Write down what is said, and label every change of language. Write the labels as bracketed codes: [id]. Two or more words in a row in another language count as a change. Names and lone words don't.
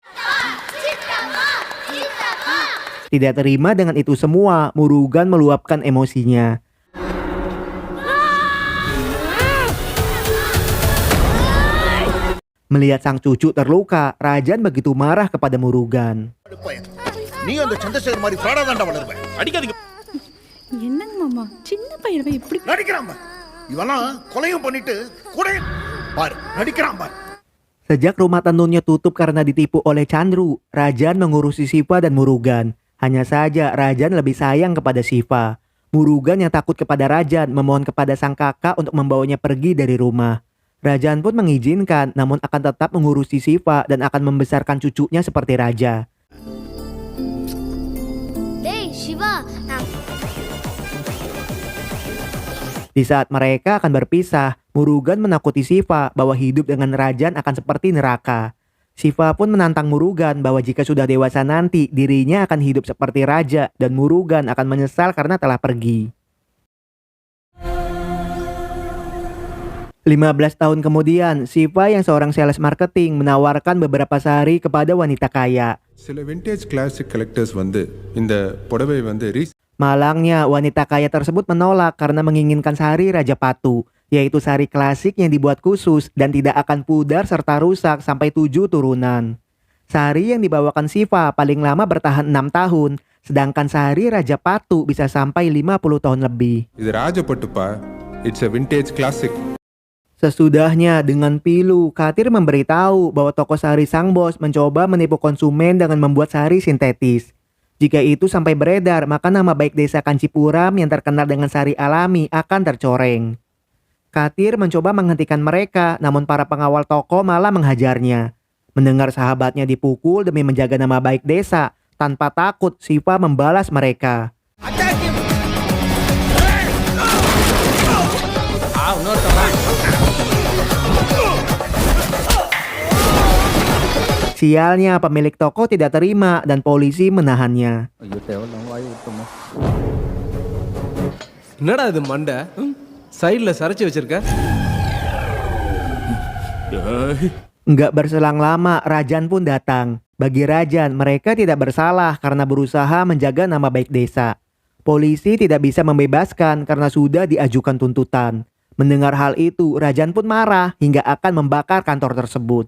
[id] Tidak terima dengan itu semua, Murugan meluapkan emosinya. Melihat sang cucu terluka, Rajan begitu marah kepada Murugan. [ta] நீ அந்த சந்திரசேகர் மாதிரி ஃப்ராடா தான்டா வளருவ. அடிக்காதீங்க. என்னங்க மாமா சின்ன பையன் இப்படி நடிக்கிறான் பாரு. இவெல்லாம் கொலையும் பண்ணிட்டு கூட பாரு நடிக்கிறான் பாரு. [id] Sejak rumah tenunnya tutup karena ditipu oleh Chandru, Rajan mengurusi Siva dan Murugan. Hanya saja Rajan lebih sayang kepada Siva. Murugan yang takut kepada Rajan memohon kepada sang kakak untuk membawanya pergi dari rumah. Rajan pun mengizinkan, namun akan tetap mengurusi Siva dan akan membesarkan cucunya seperti raja. [ta] டேய் சிவா [id] Di saat mereka akan berpisah, Murugan menakuti Siva bahwa hidup dengan Rajan akan seperti neraka. Siva pun menantang Murugan bahwa jika sudah dewasa nanti, dirinya akan hidup seperti raja dan Murugan akan menyesal karena telah pergi. 15 tahun kemudian, Siva yang seorang [en] sales marketing [id] menawarkan beberapa sari kepada wanita kaya. [ta] சில [en] vintage classic collectors [ta] வந்து இந்த புடவை வந்து [id] Malangnya, wanita kaya tersebut menolak karena menginginkan sari Raja Patu, yaitu sari klasik yang dibuat khusus dan tidak akan pudar serta rusak sampai 7 turunan. Sari yang dibawakan Siva paling lama bertahan 6 tahun, sedangkan Sari Raja Patu bisa sampai 50 tahun lebih. [ta] இது ராஜபட்டுப்பா. [en] It's a vintage classic. [id] Sesudahnya dengan pilu, Katir memberitahu bahwa toko sari sang bos mencoba menipu konsumen dengan membuat sari sintetis. Jika itu sampai beredar, maka nama baik desa Kancipuram yang terkenal dengan sari alami akan tercoreng. Katir mencoba menghentikan mereka, namun para pengawal toko malah menghajarnya. Mendengar sahabatnya dipukul demi menjaga nama baik desa, tanpa takut Siva membalas mereka. Sialnya pemilik toko tidak terima dan polisi menahannya. [ta] என்னடா இது மண்டை சைடில் சரைச்சி வச்சிருக்க [id] Nggak berselang lama, Rajan pun datang. Bagi Rajan, mereka tidak bersalah karena berusaha menjaga nama baik desa. Polisi tidak bisa membebaskan karena sudah diajukan tuntutan. Mendengar hal itu, Rajan pun marah hingga akan membakar kantor tersebut.